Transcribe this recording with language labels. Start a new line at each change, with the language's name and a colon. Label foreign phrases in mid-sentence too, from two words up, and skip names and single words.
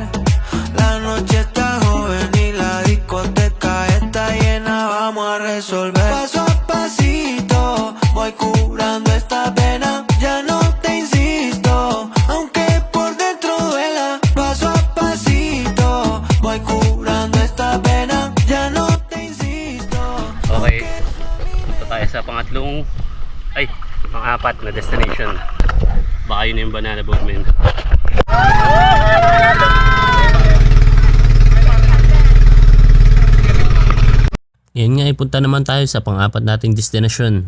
Spanish: La noche está joven y la discoteca está llena, vamos a resolver. Paso a pasito, voy curando esta pena. Ya no te insisto, aunque por dentro duela. Paso a pasito, voy curando esta pena. Ya no te insisto.
Filipino: Okay, punta tayo sa pang-apat na destination. Baka yun yung
English: banana boat,
Filipino: man. Yan nga, punta naman tayo sa pang-apat nating destinasyon.